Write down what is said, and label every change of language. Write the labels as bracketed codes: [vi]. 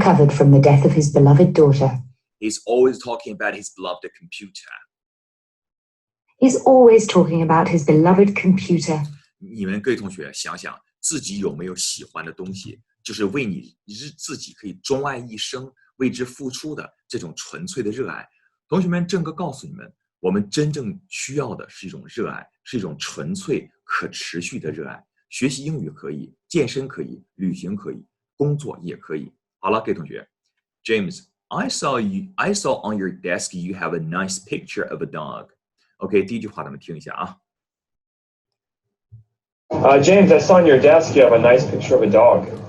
[en] from the death of his beloved daughter. He's always talking about his beloved computer He's always talking about his beloved computer. [zh] 你们各位同学想想，自己有没有喜欢的东西，就是为你自己可以钟爱一生，为之付出的这种纯粹的热爱。同学们，郑哥告诉你们，我们真正需要的是一种热爱，是一种纯粹可持续的热爱。学习英语可以，健身可以，旅行可以，工作也可以。好了，各位同学 [en] ，James, I saw on your desk you have a nice picture of a dog.OK， [zh] 第一句话咱们听一下 [en] James, I saw on your desk you have a nice picture of a dog.